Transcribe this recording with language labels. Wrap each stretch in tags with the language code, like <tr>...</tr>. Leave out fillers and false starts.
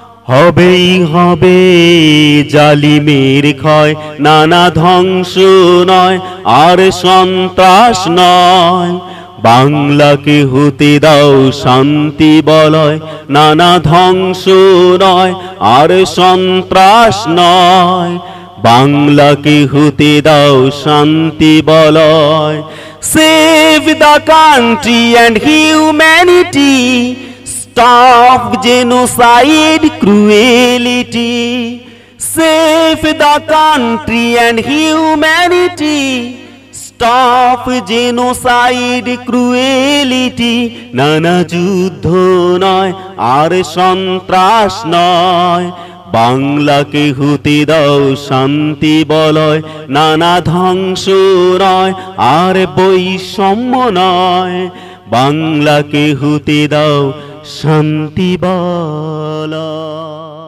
<bn>হবেই হবে জালিমের ক্ষয়, নানা ধ্বংস নয় আর সন্ত্রাস নয়, বাংলাকে হতে দাও শান্তি বলয়। নানা ধ্বংস নয় আর সন্ত্রাস নয়, বাংলাকে হতে দাও শান্তি বলয়।</bn> <en>Save the country and humanity. Stop genocide, cruelty. Save the country and humanity. Stop genocide, cruelty.</en> <bn>নানা যুদ্ধ নয় আর সন্ত্রাস নয়, বাংলাকে হতে দাও শান্তি বলয়। নানা ধ্বংস নয় আর বৈষম্য নয়, বাংলাকে হতে দাও শান্তি বলয়।</bn>